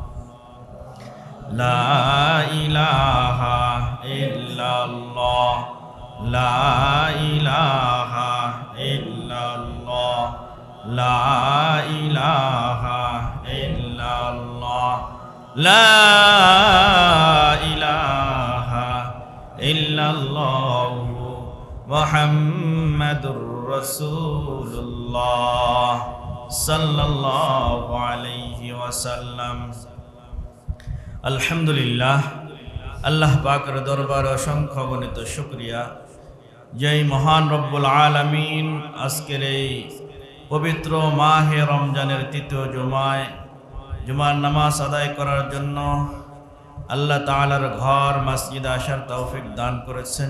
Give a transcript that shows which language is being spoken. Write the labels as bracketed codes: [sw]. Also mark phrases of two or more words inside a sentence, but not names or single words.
[ar] لا الہ الا اللہ لا الہ الا اللہ لا الہ الا اللہ لا الہ الا اللہ محمد رسول اللہ صلی اللہ علیہ وسلم [bn] আলহামদুলিল্লাহ আল্লাহ পাকের দরবারে অসংখ্য অগণিত শুকরিয়া যেই মহান [ar] ربّ العالمين [bn] আজকের এই পবিত্র মাহে রমজানের তৃতীয় জুমার নামাজ আদায় করার জন্য আল্লাহ তাআলার ঘর মসজিদে আসার তৌফিক দান করেছেন।